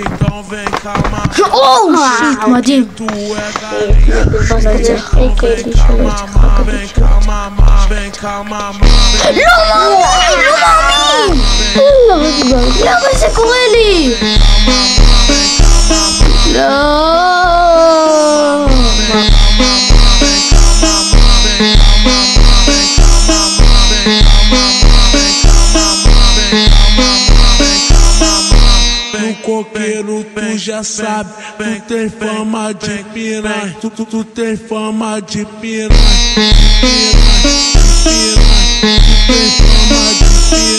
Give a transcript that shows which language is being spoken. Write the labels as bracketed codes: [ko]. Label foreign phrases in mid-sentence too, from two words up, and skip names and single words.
[en] oh shit, [he] מדהים. לא מאמין! למה זה קורה לי? לא. [pt] Coqueiro, tu já sabe, tu tem fama de piranha, tu tem fama de piranha, tu tem fama de piranha.